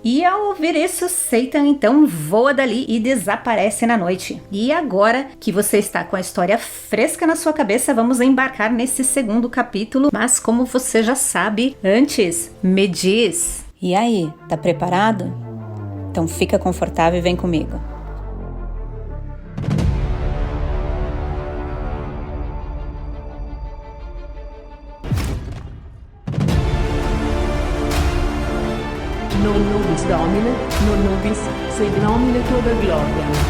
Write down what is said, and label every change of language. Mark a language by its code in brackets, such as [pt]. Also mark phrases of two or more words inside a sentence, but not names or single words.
[pt] E ao ouvir isso, Satan então voa dali e desaparece na noite. E agora que você está com a história fresca na sua cabeça, vamos embarcar nesse segundo capítulo. Mas como você já sabe, antes, me diz, e aí, tá preparado? Então fica confortável e vem comigo. [la] Non nobis Domine, non nobis, sed nomine Tua gloria.